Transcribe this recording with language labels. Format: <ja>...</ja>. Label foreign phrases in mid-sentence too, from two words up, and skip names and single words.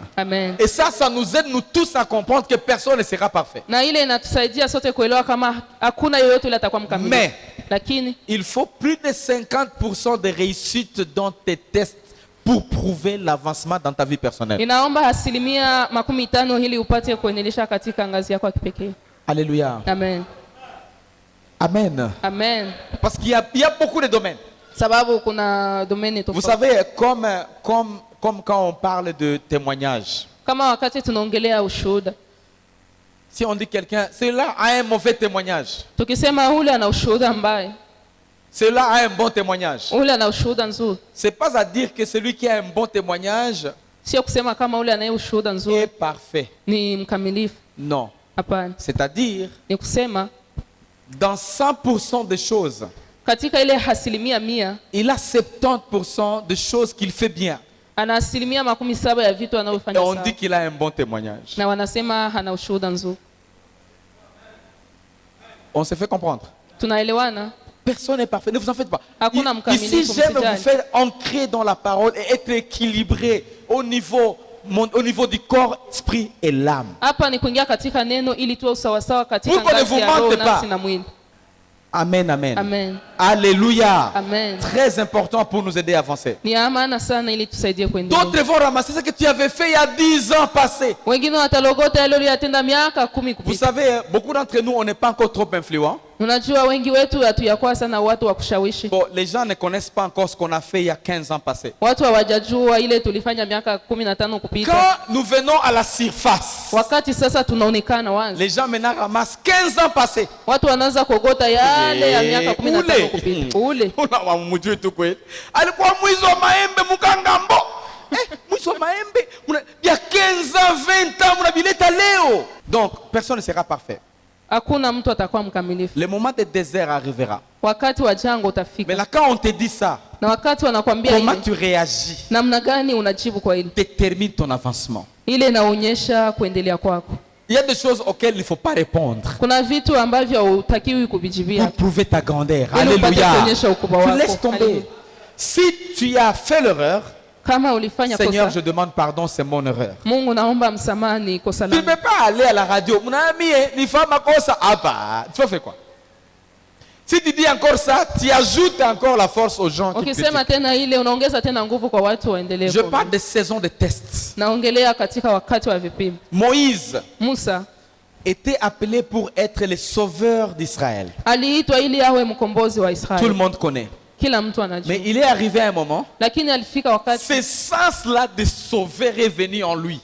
<fr>Amen. Et ça nous aide nous tous à comprendre que personne ne sera parfait. Na ile inatusaidia sote kuelewa kama hakuna yoyote yule atakuwa mkamilifu. Mais Lakini il faut plus de 50% de réussite dans tes tests pour prouver l'avancement dans ta vie personnelle. inaomba 50% ili upate kuendelea katika ngazi yako ya kipekee. Alléluia. Amen. Amen. Amen. Parce qu'il y a beaucoup de domaines.</fr> <sw>Sababu kuna domaine</sw> <fr>Vous</fr> <sw>tofauti.</sw> <fr>savez, comme quand on parle de témoignage,</fr> <sw>Kama wakati tunaongelea ushuhuda.</sw> <fr>si on dit quelqu'un, celui-là a un mauvais témoignage,</fr> <sw>Tukisema ule ana ushuhuda mbaya,</sw> <fr>celui-là a un bon témoignage.</fr> <sw>ule ana ushuhuda nzuri.</sw> <fr>C'est pas à dire que celui qui a un bon témoignage</fr> <sw>Sio kusema kama ule anaye ushuhuda</sw> <fr>est</fr> <sw>nzuri</sw> <fr>parfait.</fr> <sw>ni mkamilifu.</sw> <fr>Non.</fr> <sw>Hapana.</sw> <fr>C'est-à-dire,</fr> <sw>Ni kusema</sw> <fr>dans 100% des choses,</fr> <sw>katika ile 100%,</sw> <fr>il a 70% de choses qu'il fait bien.</fr> <sw>ana 70% ya vitu</sw> <fr>Et</fr> <sw>anavyofanya</sw> <fr>on</fr> <sw>sawa.</sw> <fr>dit qu'il a un bon témoignage.</fr> <sw>Na wanasema hana ushuhuda nzuri.</sw> <fr>On se fait comprendre.</fr> <sw>Tunaelewana?</sw> <fr>Personne n'est parfait, ne vous en faites pas.</fr> <sw>Hakuna mkamilifu,</sw> <fr>Ici, j'aime</fr> <sw>msijali.</sw> <fr>vous faire ancrer dans la parole et être équilibré au niveau du corps, esprit et l'âme.</fr> <sw>Hapa ni kuingia katika neno ili tuwe sawasawa katika</sw> <fr>Pour qu'on ne</fr> <sw>ngazi</sw> <fr>vous</fr> <sw>ya roho,</sw> <fr>mente pas.</fr> <sw>nafsi na mwili. Amen, amen. Amen. Alléluia. Amen.</sw> <fr>Très important pour nous aider à avancer.</fr> <sw>Ni ya maana sana ili tusaidie kuendelea.</sw> <fr>D'autres vont ramasser ce que tu avais fait il y a 10 ans passés.</fr> <sw>Wengine watalogota yale uliyotenda miaka 10</sw> <fr>Vous</fr> <sw>kupita.</sw> <fr>savez, beaucoup d'entre nous, on n'est pas encore trop influents.</fr> <sw>Unajua wengi wetu hatuyakuwa sana watu wa kushawishi.</sw> <fr>Bon, les gens ne connaissent pas encore ce qu'on a fait il y a 15 ans passés.</fr> <sw>Watu hawajajua ile tulifanya miaka 15 kupita.</sw> <fr>Quand nous venons à la surface,</fr> <sw>Wakati sasa tunaonekana wazi.</sw> <fr>les gens maintenant ramassent 15 ans passés.</fr> <sw>Watu wanaanza kogota yale ya miaka 15 kupita. Ule. Unamjui tu kweli. Alikuwa mwizi wa maembe Mukangambo. Mwizi wa maembe.</sw> <fr>Il y a 15 ans, 20 ans,</fr> <sw>mnabileta leo.</sw> <fr>Donc, personne ne sera parfait.</fr> <sw>Hakuna mtu atakuwa mkamilifu.</sw> <fr>Le moment de désert arrivera.</fr> <sw>Wakati wa jangwa</sw> <fr>Mais</fr> <sw>utafika.</sw> <fr>là, quand on te dit ça,</fr> <sw>Na wakati wanakuambia</sw> <fr>comment</fr> <sw>ile,</sw> <fr>tu réagis</fr> <sw>namna gani unajibu kwa ile?</sw> <fr>détermine ton avancement.</fr> <sw>Ile inaonyesha kuendelea kwako.</sw> <fr>Il y a des choses auxquelles il ne faut pas répondre</fr> <sw>Kuna vitu ambavyo hutakiwi</sw> <fr>pour</fr> <sw>kuvijibia.</sw> <fr>prouver ta grandeur.</fr> <sw>Ili upate</sw> <fr>Alléluia.</fr> <sw>kuonyesha ukubwa</sw> <fr>Tu</fr> <sw>wako.</sw> <fr>laisses tomber. Alléluia. Si tu as fait l'erreur,</fr> <sw>Kama ulifanya</sw> <fr>Seigneur,</fr> <sw>kosa,</sw> <fr>je demande pardon, c'est mon erreur.</fr> <sw>Mungu naomba msamaha, ni kosa</sw> <fr>Tu ne</fr> <sw>langu.</sw> <fr>peux pas aller à la radio. Mon ami, il faut ma cause. Ah bah, tu vas faire quoi? Si tu dis encore ça, tu ajoutes encore la force aux gens qui te</fr> <sw>Ukisema</sw> <fr>critiquent.</fr> <sw>tena ile unaongeza tena nguvu kwa watu waendelee.</sw> <fr>Je parle de saison de tests.</fr> <sw>Naongelea katika wakati wa vipimo.</sw> <fr>Moïse</fr> <sw>Musa</sw> <fr>était appelé pour être le sauveur d'Israël.</fr> <sw>aliitwa ili awe mkombozi wa</sw> <fr>Tout le</fr> <sw>Israeli.</sw> <fr>monde connaît.</fr> <sw>Kila mtu anajua.</sw> <fr>Mais il est arrivé à un moment,</fr> <sw>Lakini alifika wakati</sw> <fr>ce sens-là de sauveur est venu en lui.</fr>